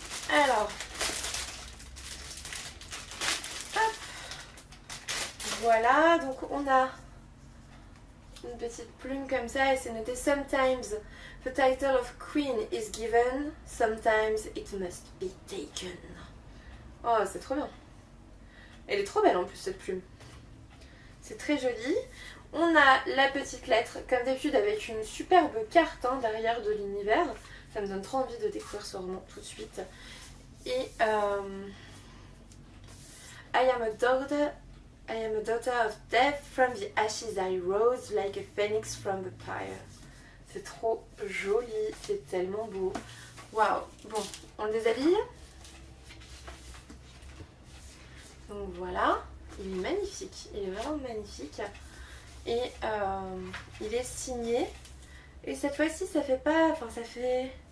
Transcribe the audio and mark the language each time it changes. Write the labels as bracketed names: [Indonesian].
[French] Alors, hop, voilà, donc on a une petite plume comme ça et c'est noté [English] Sometimes the title of queen is given, sometimes it must be taken. [French] Oh, c'est trop bien. Elle est trop belle en plus cette plume. C'est très joli. On a la petite lettre, comme d'habitude avec une superbe carte hein, derrière de l'univers. Ça me donne trop envie de découvrir ce roman tout de suite. [English] Et I am a daughter of death, from the ashes I rose like a phoenix from the fire. [French] C'est trop joli, c'est tellement beau. Waouh. Bon, on le déshabille. Donc voilà, il est magnifique, il est vraiment magnifique. Et il est signé. Et cette fois-ci ça fait pas, enfin ça fait...